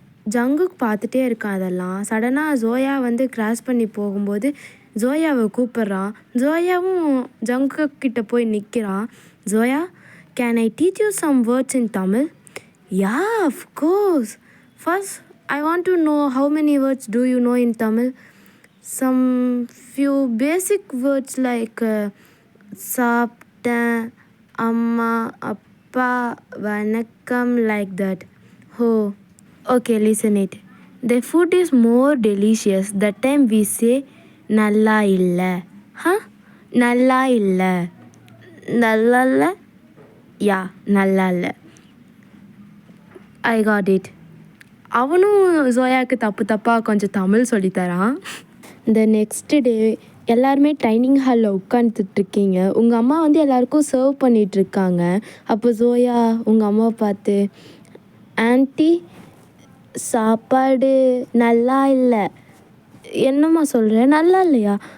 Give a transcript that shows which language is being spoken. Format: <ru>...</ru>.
<ta>Jungkook பார்த்துட்டே இருக்கான் அதெல்லாம். சடனாக ஜோயா வந்து கிராஸ் பண்ணி போகும்போது ஜோயாவை கூப்பிட்றான். ஜோயாவும் ஜங்குக் கிட்ட போய் நிற்கிறான்.</ta> <en>Zoya, can I teach you some words in Tamil? Yeah, of course. First I want to know how many words do you know in Tamil? Some few basic words like</en> <ta>சாப்பிட்டேன், அம்மா, அப்பா, வணக்கம்,</ta> <en>like that. Oh, okay, listen it. The food is more delicious. That time we say</en> <ta>நல்லா இல்லை. நல்லா இல்லை. நல்லா இல்லை?</ta> <en>Yeah,</en> <ta>நல்லா இல்லை.</ta> <en>I got it.</en> <ta>அவனும் ஜோயாவுக்கு தப்பாக கொஞ்சம் தமிழ் சொல்லித்தரான். இந்த நெக்ஸ்ட் டே எல்லாருமே டைனிங் ஹாலில் உட்காந்துட்ருக்கீங்க. உங்கள் அம்மா வந்து எல்லாருக்கும் சர்வ் பண்ணிகிட்ருக்காங்க. அப்போ ஜோயா உங்கள் அம்மாவை பார்த்து, ஆன்ட்டி சாப்பாடு நல்லா இல்லை. என்னம்மா சொல்கிற? நல்லா இல்லையா?</ta>